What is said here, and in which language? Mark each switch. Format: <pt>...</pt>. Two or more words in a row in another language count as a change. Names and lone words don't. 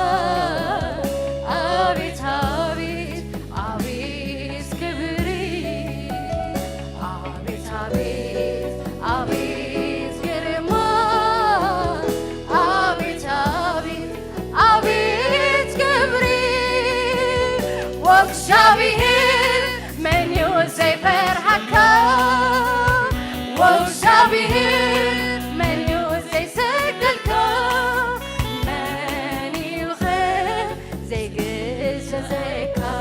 <am>አቤት አቤት አቤት ክብር አቤት አቤት አቤት ግርማ አቤት አቤት አቤት ክብር</am> <ti>ወእግዚአብሔር መን ዘይፈርሐካ ወእግዚአብሔር መን ዘይሰግደልካ መን ኢኸ ዘይግዘዘካ</ti>